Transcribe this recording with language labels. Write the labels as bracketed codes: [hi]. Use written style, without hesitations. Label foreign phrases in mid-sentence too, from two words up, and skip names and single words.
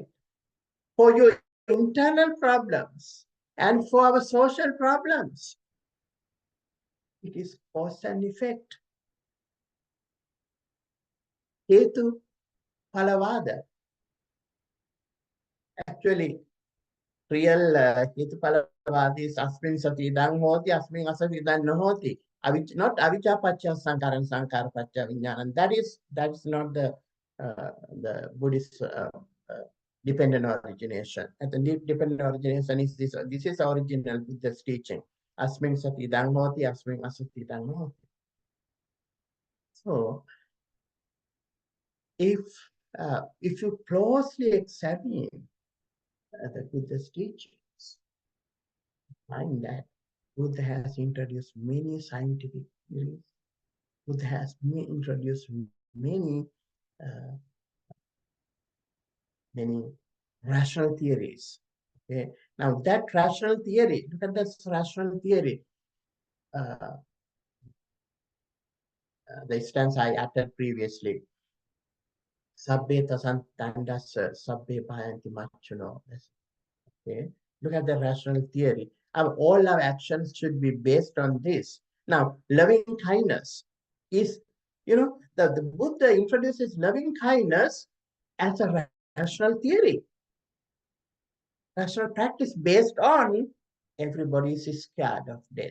[en] For your internal problems and for our social problems, it is cause and effect. [pi] Hetu Palavada. [en] Actually, real [pi] Hetu Palavada [en] is [pi] Asmin Sati Dang Hoti, Asmin Asati Dang Nahoti. Not Avijja Pacha Sankara Sankara Pacha Vinyanan. [en] That is not the the Buddhist dependent origination. And the dependent origination is this. This is original Buddha's teaching. [pi] Asmin sati dhamma asmin asati dhamma. [en] So, if you closely examine the Buddha's teachings, find that Buddha has introduced many scientific theories. Buddha has introduced uh, many rational theories. Okay, now that rational theory, look at this rational theory. The stance I uttered previously. [pi] Sabbe tasantandas sabbe bhayanti machuno. [en] Okay, look at the rational theory. All our actions should be based on this. Now, loving kindness is, the Buddha introduces loving kindness as a rational theory, rational practice based on everybody is scared of death.